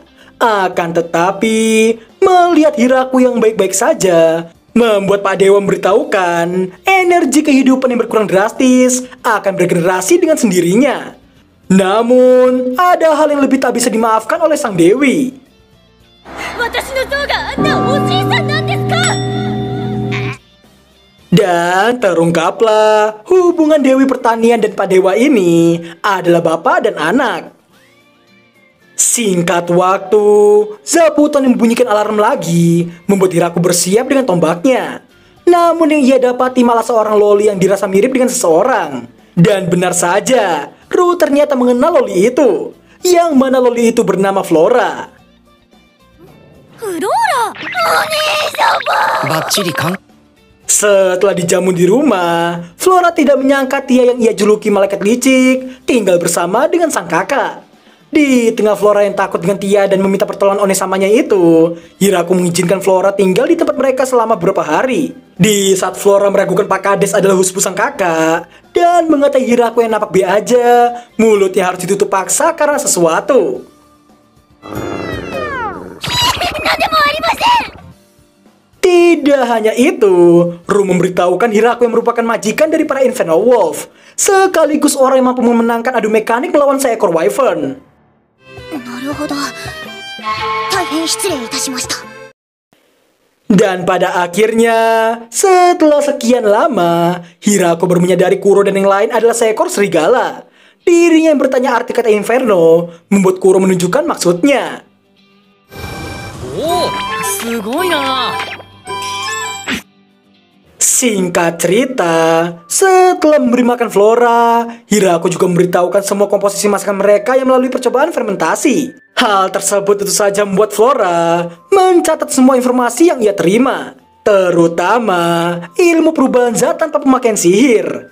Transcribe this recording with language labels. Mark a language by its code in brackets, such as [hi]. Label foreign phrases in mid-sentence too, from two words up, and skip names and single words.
[id] Akan tetapi, melihat Hiraku yang baik-baik saja membuat Pak Dewa memberitahukan energi kehidupan yang berkurang drastis akan bergenerasi dengan sendirinya. Namun, ada hal yang lebih tak bisa dimaafkan oleh sang Dewi. [ja] 私の像があんなおじいさんなんです。 [id] Dan terungkaplah hubungan Dewi Pertanian dan Pak Dewa ini adalah bapak dan anak. Singkat waktu, Zabuton membunyikan alarm lagi, membuat Hiraku bersiap dengan tombaknya. Namun yang ia dapati malah seorang loli yang dirasa mirip dengan seseorang. Dan benar saja, Ru ternyata mengenal loli itu, yang mana loli itu bernama Flora. [ja] フローラ、お姉様。バッチリ完 [id] Setelah dijamu di rumah, Flora tidak menyangka Tia yang ia juluki malaikat licik tinggal bersama dengan sang kakak. Di tengah Flora yang takut dengan Tia dan meminta pertolongan Onesamanya itu, Hiraku mengizinkan Flora tinggal di tempat mereka selama beberapa hari. Di saat Flora meragukan Pak Kades adalah husbu sang kakak dan mengatai Hiraku yang napak B aja, mulutnya harus ditutup paksa karena sesuatu. Tidak hanya itu, Ru memberitahukan Hiraku yang merupakan majikan dari para Inferno Wolf, sekaligus orang yang mampu memenangkan adu mekanik melawan seekor Wyvern. [ja] なるほど。大変失礼いたしました。 [id] Dan pada akhirnya, setelah sekian lama, Hiraku baru menyadari Kuro dan yang lain adalah seekor serigala. Dirinya yang bertanya arti kata Inferno, membuat Kuro menunjukkan maksudnya. [ja] おお、すごいな。 [id] Singkat cerita, setelah memberi makan Flora, Hiraku juga memberitahukan semua komposisi masakan mereka yang melalui percobaan fermentasi. Hal tersebut tentu saja membuat Flora mencatat semua informasi yang ia terima, terutama ilmu perubahan zat tanpa pemakaian sihir.